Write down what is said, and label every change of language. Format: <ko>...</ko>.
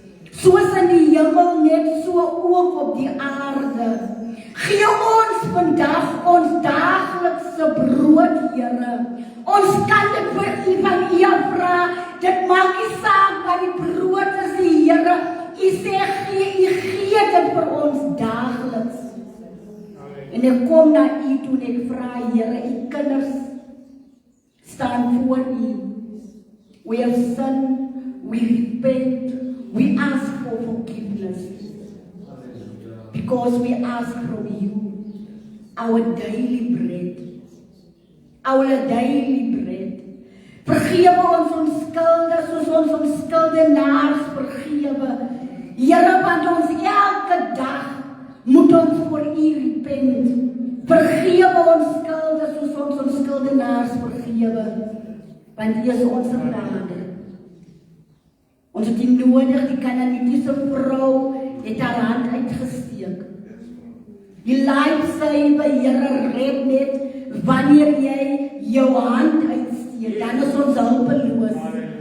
<af>Soos in die hemel, net so ook op die aarde. Gee ons vandag ons daaglikse brood, Here. Ons kan dit vir U van U vra. Dit maak nie saak wat die brood is, die Here. U sê U gee dit vir ons daagliks. En ek kom na U toe en ek vra, Here, U kinders staan voor U.</af> <en>We have sinned, we repent, we ask for forgiveness. Because we ask from you our daily bread. our daily bread.</en> <af>Vergewe ons skulde soos ons skuldenaars vergewe. Here, want ons elke dag moet ons voor U repent. Vergewe ons skulde soos ons skuldenaars vergewe. Want U is ons Vader. Ons het U nodig, die Kanaanitiese vrou het haar hand uitgesteek. Die lifesaver, Here, red net wanneer jy jou hand uitsteek, dan is ons hulpeloos.</af>